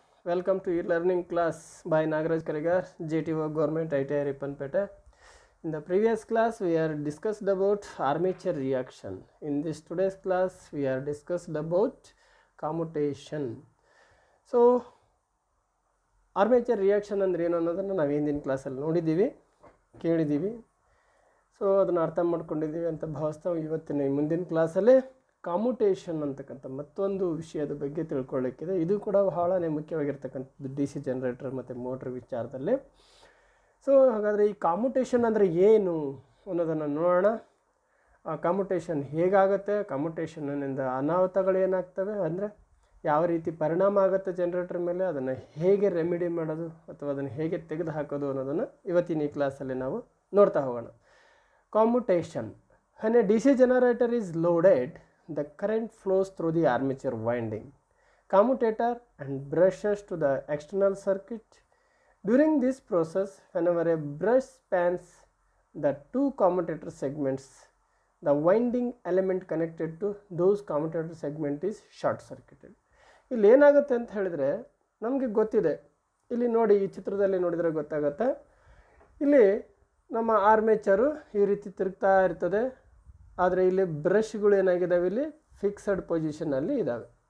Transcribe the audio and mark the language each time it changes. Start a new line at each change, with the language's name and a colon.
English: Welcome to ಈ learning class by Nagaraj Karigar, GTO Government ITI Rippanpete. In the previous class we are discussed about armature reaction. In this today's class we are discussed about commutation.
Kannada: So armature reaction ಅಂದ್ರೆ ಏನು ಅನ್ನೋದನ್ನು ನಾವು ಹಿಂದಿನ ಕ್ಲಾಸಲ್ಲಿ ನೋಡಿದ್ದೀವಿ, ಕೇಳಿದ್ದೀವಿ. So ಅದನ್ನು ಅರ್ಥ ಮಾಡ್ಕೊಂಡಿದ್ದೀವಿ ಅಂತ ಭಾವಿಸ್ತಾ ಇವತ್ತಿನ ಮುಂದಿನ ಕ್ಲಾಸಲ್ಲಿ ಕಾಮ್ಯುಟೇಷನ್ ಅಂತಕ್ಕಂಥ ಮತ್ತೊಂದು ವಿಷಯದ ಬಗ್ಗೆ ತಿಳ್ಕೊಳ್ಳಿಕ್ಕಿದೆ. ಇದು ಕೂಡ ಬಹಳನೇ ಮುಖ್ಯವಾಗಿರ್ತಕ್ಕಂಥದ್ದು ಡಿ ಸಿ ಜನರೇಟರ್ ಮತ್ತು ಮೋಟ್ರ್ ವಿಚಾರದಲ್ಲಿ. ಸೊ ಹಾಗಾದರೆ ಈ ಕಾಮ್ಯುಟೇಷನ್ ಅಂದರೆ ಏನು ಅನ್ನೋದನ್ನು ನೋಡೋಣ. ಆ ಕಾಮ್ಯುಟೇಷನ್ ಹೇಗಾಗುತ್ತೆ, ಕಾಮ್ಯುಟೇಷನ್ನಿಂದ ಅನಾಹುತಗಳೇನಾಗ್ತವೆ, ಅಂದರೆ ಯಾವ ರೀತಿ ಪರಿಣಾಮ ಆಗುತ್ತೆ ಜನರೇಟರ್ ಮೇಲೆ, ಅದನ್ನು ಹೇಗೆ ರೆಮಿಡಿ ಮಾಡೋದು ಅಥವಾ ಅದನ್ನು ಹೇಗೆ ತೆಗೆದು ಹಾಕೋದು ಅನ್ನೋದನ್ನು ಇವತ್ತಿನ ಈ ಕ್ಲಾಸಲ್ಲಿ ನಾವು ನೋಡ್ತಾ ಹೋಗೋಣ. ಕಾಮ್ಯುಟೇಷನ್.
English: When a DC generator is loaded, the current flows through the armature winding, commutator and brushes to the external circuit. During this process, whenever a brush spans the two commutator segments, the winding element connected to those commutator segment is short circuited.
Kannada: ಇಲ್ಲಿ ಏನಾಗುತ್ತೆ ಅಂತ ಹೇಳಿದರೆ ನಮಗೆ ಗೊತ್ತಿದೆ. ಇಲ್ಲಿ ನೋಡಿ, ಈ ಚಿತ್ರದಲ್ಲಿ ನೋಡಿದರೆ ಗೊತ್ತಾಗುತ್ತೆ. ಇಲ್ಲಿ ನಮ್ಮ ಆರ್ಮೇಚರು ಈ ರೀತಿ ತಿರುಗ್ತಾ ಇರ್ತದೆ. ಆದರೆ ಇಲ್ಲಿ ಬ್ರಷ್ಗಳು ಏನಾಗಿದ್ದಾವೆ, ಇಲ್ಲಿ ಫಿಕ್ಸಡ್ ಪೊಸಿಷನಲ್ಲಿ ಇದ್ದಾವೆ.